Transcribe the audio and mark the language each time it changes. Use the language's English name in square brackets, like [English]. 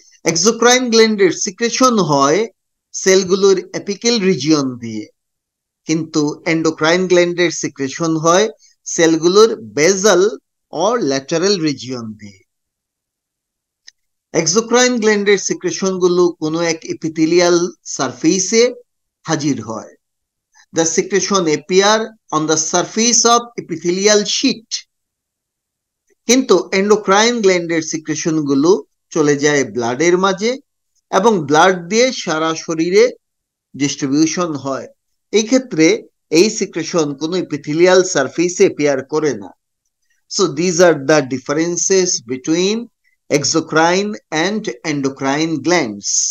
[Bangla] Exocrine গ্ল্যান্ডের secretion হয় সেলগুলোর apical region দিয়ে, কিন্তু এন্ডোক্রাইন গ্ল্যান্ডের সিক্রেশন হয় সেলগুলোর বেজাল অর ল্যাটারাল রিজিয়ন দিয়ে। এক্সোক্রাইন গ্ল্যান্ডের সিক্রেশন গুলো কোনো এক এপিথেলিয়াল সারফেসে হাজির হয়। [English] The secretion appear on the surface of epithelial sheet. [Bangla] কিন্তু এন্ডোক্রাইন গ্ল্যান্ডের সিক্রেশন গুলো চলে যায় ব্লাডের মাঝে, এবং ব্লাড দিয়ে সারা শরীরে ডিস্ট্রিবিউশন হয়। এই ক্ষেত্রে এই সিক্রেশন কোনো এপিথেলিয়াল সারফেসে অ্যাপিয়ার করে না। [English] So these are the differences between exocrine and endocrine glands.